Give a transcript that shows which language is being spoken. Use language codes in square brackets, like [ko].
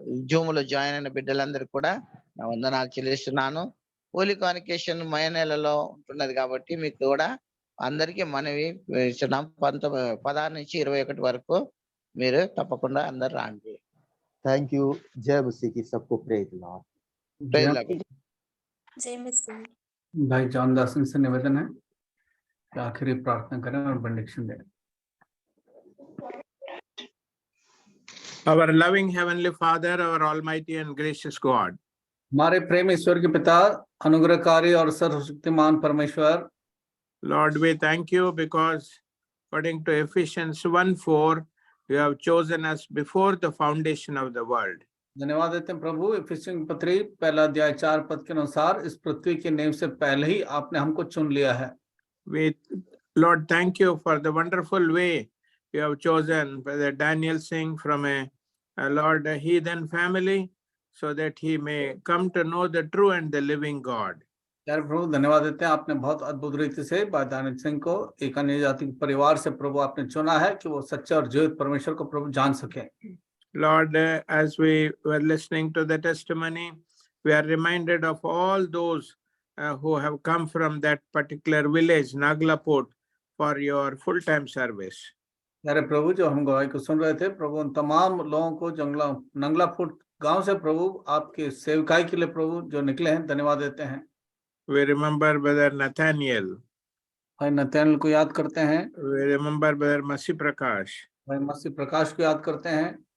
[te] Zoom లో join అయిన బిడ్డలందరికీ కూడా నా వందనాలు చెల్లిస్తున్నాను. హోలీ కాన్వకేషన్ మే నెలలో ఉంటున్నది కాబట్టి మీకు కూడా అందరికీ మనవి ఇస్తున్నాం. 16 నుంచి 21 వరకు మీరు తప్పకుండా అందరు రాండి. [en] Thank you. [hi] जय मसीह की, सबको [en] Praise lord. Praise [hi] जय- [en] Lord. [hi] जय मसीह। भाई जॉन दासन से निवेदन है कि आखिरी प्रार्थना करें और बेनेडिक्शन दें। [en] Our loving Heavenly Father, our Almighty and gracious God, [hi] हमारे प्रेम ईश्वर के पिता, अनुग्रहकारी और सर्वशक्तिमान परमेश्वर, [en] Lord, we thank you because according to Ephesians 1:4, you have chosen us before the foundation of the world. [hi] धन्यवाद देते हैं प्रभु। इफिसियों की पत्री पहला अध्याय 4 पद के अनुसार इस पृथ्वी की नींव से पहले ही आपने हमको चुन लिया है। [en] We, Lord, thank you for the wonderful way you have chosen Brother Daniel Singh from a Lord, a heathen family, so that he may come to know the true and the living God. [hi] यार प्रभु धन्यवाद देते हैं, आपने बहुत अद्भुत रीति से भाई दानियल सिंह को एक अन्य जाति के परिवार से प्रभु आपने चुना है कि वो सच्चे और जीवित परमेश्वर को प्रभु जान सके। [en] Lord, as we were listening to the testimony, we are reminded of all those who have come from that particular village, Naglapur, for your full-time service. [hi] यारे प्रभु जो हम गवाही को सुन रहे थे, प्रभु उन तमाम लोगों को नंगला फुट गांव से प्रभु आपके सेवकाई के लिए प्रभु जो निकले हैं, धन्यवाद देते हैं। [en] We remember Brother Nathaniel. [hi] भाई नथानियल को याद करते हैं। [en] We remember Brother Masi Prakash. [hi] भाई मसीह प्रकाश को याद करते हैं।